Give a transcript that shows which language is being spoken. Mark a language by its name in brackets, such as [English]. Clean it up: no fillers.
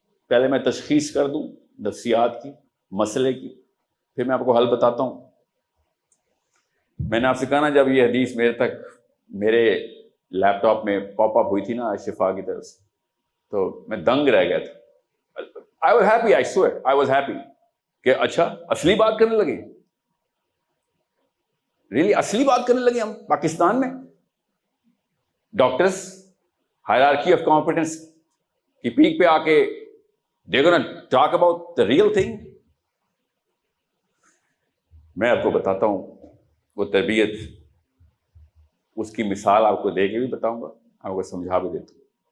[Urdu] پہلے میں تشخیص کر دوں نفسیات کی، مسئلے کی، پھر میں آپ کو حل بتاتا ہوں. میں نے آپ سے کہا نا، جب یہ حدیث میرے لیپ ٹاپ میں پاپ اپ ہوئی تھی نا شفا کی طرف سے، تو میں دنگ رہ گیا تھا. [English] I was happy, I swear, I was happy [Urdu] کہ اچھا اصلی بات کرنے لگے. ریلی اصلی بات کرنے لگے ہم پاکستان میں. ڈاکٹرس ہائرارکی آف کمپیٹنس کی پیک پہ آ کے [English] they're gonna talk about the real thing. [Urdu] میں آپ کو بتاتا ہوں وہ تربیت، اس کی مثال آپ کو دے کے بھی بتاؤں گا، آپ کو سمجھا بھی دیتا ہوں.